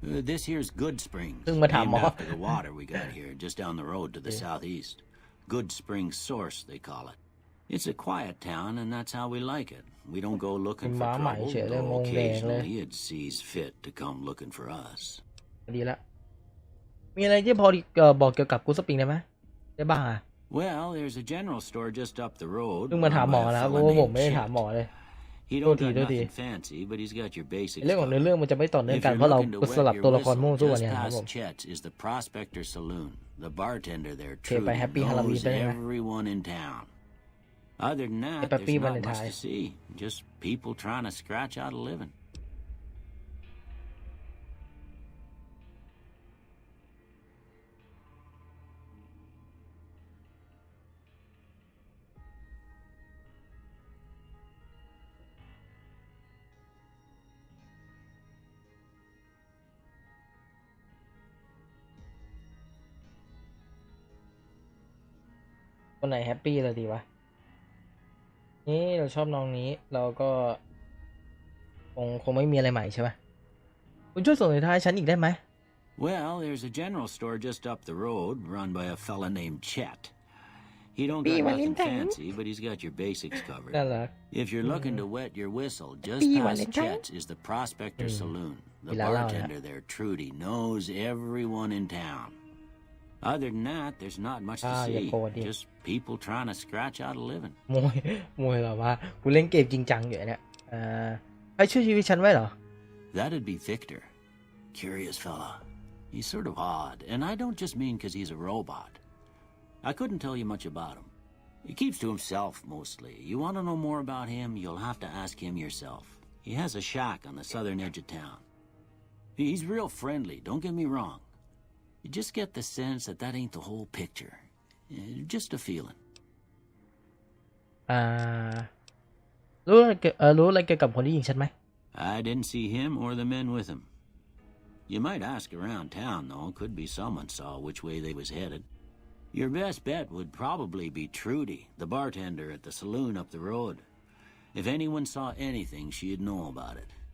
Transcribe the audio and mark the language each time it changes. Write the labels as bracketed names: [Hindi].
[English] This here's Goodsprings, named after the water we got here, just down the road to the southeast. Goodsprings Source, they call it. It's a quiet town, and that's how we like it. We don't go looking for trouble, though occasionally it sees fit to come looking for us. [Thai] ดีละมีอะไรที่พอบอกเกี่ยวกับกูสปริงได้ไหมได้บ้างอ่ะ [English] Well, there's a general store just up the road. [Thai] เพิ่งมาถามหมอแล้วเพราะว่าผมไม่ได้ถามหมอเลย [English] He don't got nothing fancy, but he's got your basics. [Thai] เรื่องของเรื่องมันจะไม่ต่อเนื่องกันเพราะเราสลับตัวละครมั่วซั่วเนี่ยครับผม [English] Chet's is the Prospector Saloon. The bartender there [Thai] ไป [English] Happy Halloween [Thai] ไปเลยนะ [English] everyone in town. Other than that, there's not much to see. Just people trying to scratch out a living. [Thai] คนไหนแฮปปี้เลยดีวะนี่เราชอบน้องนี้เราก็คงไม่มีอะไรใหม่ใช่ไหมคุณช่วยส่งในท้ายฉันอีกได้ไหม [English] Well, there's a general store just up the road run by a fella named Chet. He don't got nothing fancy, but he's got your basics covered. If you're looking to wet your whistle, just past Chet's is the Prospector Saloon. The bartender there, Trudy, knows everyone in town. Other than that, there's not much to see. Just people trying to scratch out a living. [Thai] มวยแบบว่ากูเล่นเกมจริงจังอยู่เนี่ยใครช่วยชีวิตฉันไว้เหรอ [English] That'd be Victor. Curious fella. He's sort of odd, and I don't just mean because he's a robot. I couldn't tell you much about him. He keeps to himself mostly. You want to know more about him, you'll have to ask him yourself. He has a shack on the southern edge of town. He's real friendly, don't get me wrong. You just get the sense that ain't the whole picture. Just a feeling. [Thai] รู้อะไรเกี่ยวกับคนที่ยิงฉันไหม [English] I didn't see him or the men with him. You might ask around town, though. Could be someone saw which way they was headed. Your best bet would probably be Trudy, the bartender at the saloon up the road. If anyone saw anything, she'd know about it.